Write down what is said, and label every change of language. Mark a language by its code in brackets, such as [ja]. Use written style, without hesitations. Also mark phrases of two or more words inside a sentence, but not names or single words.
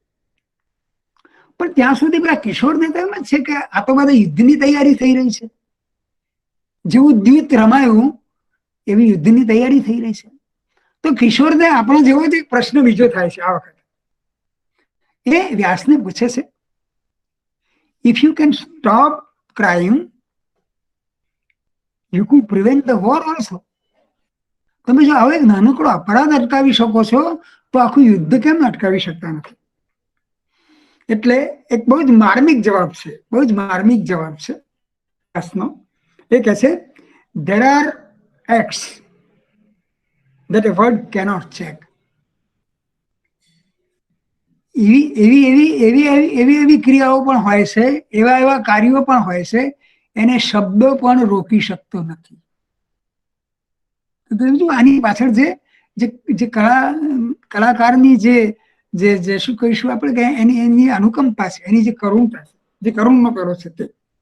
[gu] પણ ત્યાં સુધી પેલા કિશોરને તો એમ જ છે કે આ તો બધા યુદ્ધની તૈયારી થઈ રહી છે. જેવું દ્યુત રમાયું એવી યુદ્ધની તૈયારી થઈ રહી છે. તો કિશોરને આપણો જેવો જ એક પ્રશ્ન બીજો થાય છે આ વખતે. એ વ્યાસને પૂછે છે, [en] if you can stop crime, you could prevent the war also. [gu] તમે જો આવો એક નાનકડો અપરાધ અટકાવી શકો છો તો આખું યુદ્ધ કેમ અટકાવી શકતા નથી? એટલે એક બહુ જ માર્મિક જવાબ છે, બહુ જ માર્મિક જવાબ છે વ્યાસનો. એ કહે છે, [en] there are acts that a word cannot check. [gu] એવી ક્રિયાઓ પણ હોય છે, એવા કાર્યો પણ હોય છે, એને શબ્દો પણ રોકી શકતો નથી. આની પાછળ જે કલાકારની જે શું કહીશું આપણે કે એની અનુકંપા છે, એની જે કરુણતા છે, જે કરુણનો કરો છે તે.